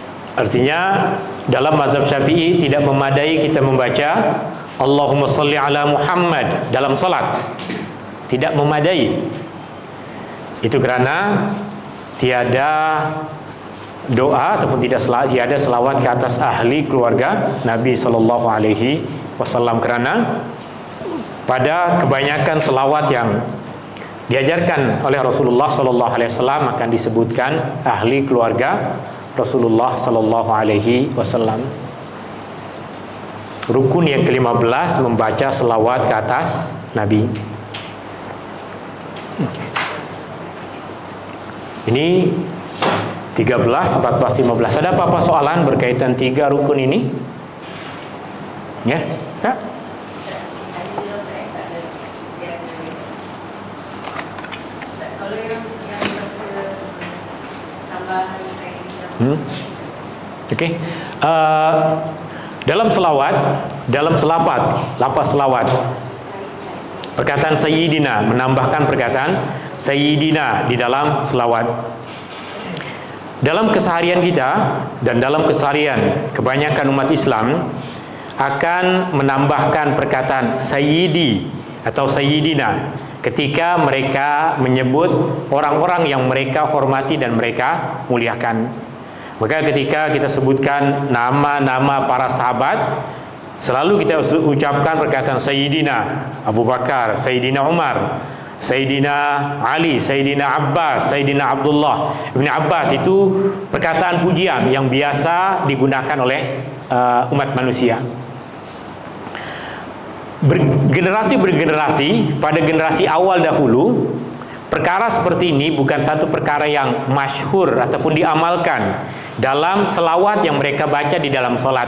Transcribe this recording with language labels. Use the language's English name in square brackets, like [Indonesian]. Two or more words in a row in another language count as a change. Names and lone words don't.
[Malay] Artinya dalam mazhab Syafi'i tidak memadai kita membaca [Arabic] اللهم صل على محمد [Malay] dalam salat. Tidak memadai. Itu karena tiada doa ataupun tiada selawat ke atas ahli keluarga Nabi [Arabic] صلى الله عليه وسلم, [Malay] karena pada kebanyakan selawat yang diajarkan oleh Rasulullah [Arabic] صلى الله عليه وسلم [Malay] akan disebutkan ahli keluarga Rasulullah [Arabic] صلى الله عليه وسلم. [Malay] Rukun yang ke-15 membaca selawat ke atas Nabi. Ini 13, 14, 15. Ada apa-apa soalan berkaitan 3 rukun ini? Ya, Kak? Oke. Dalam selawat, dalam selafat, lafaz selawat, perkataan Sayyidina, menambahkan perkataan Sayyidina di dalam selawat. Dalam keseharian kita dan dalam keseharian kebanyakan umat Islam akan menambahkan perkataan Sayyidi atau Sayyidina ketika mereka menyebut orang-orang yang mereka hormati dan mereka muliakan. Maka ketika kita sebutkan nama-nama para sahabat, selalu kita ucapkan perkataan Sayyidina Abu Bakar, Sayyidina Umar, Sayyidina Ali, Sayyidina Abbas, Sayyidina Abdullah Ibn Abbas. Itu perkataan pujian yang biasa digunakan oleh umat manusia. Generasi bergenerasi, pada generasi awal dahulu, perkara seperti ini bukan satu perkara yang masyhur ataupun diamalkan dalam selawat yang mereka baca di dalam sholat.